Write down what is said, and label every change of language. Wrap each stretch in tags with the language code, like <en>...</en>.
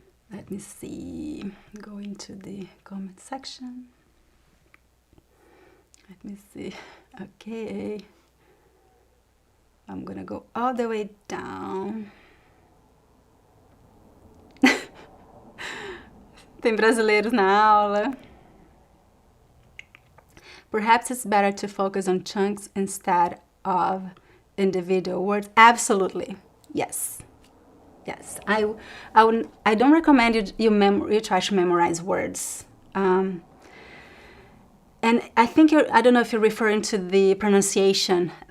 <en>Let me see. Go into the comment section. Let me see. Okay. I'm gonna go all the way down.</en> <pt>Tem brasileiros na aula.</pt> <en>Perhaps it's better to focus on chunks instead of individual words. Absolutely. Yes. Yes. I don't recommend you try to memorize words. And I think I don't know if you're referring to the pronunciation.</en>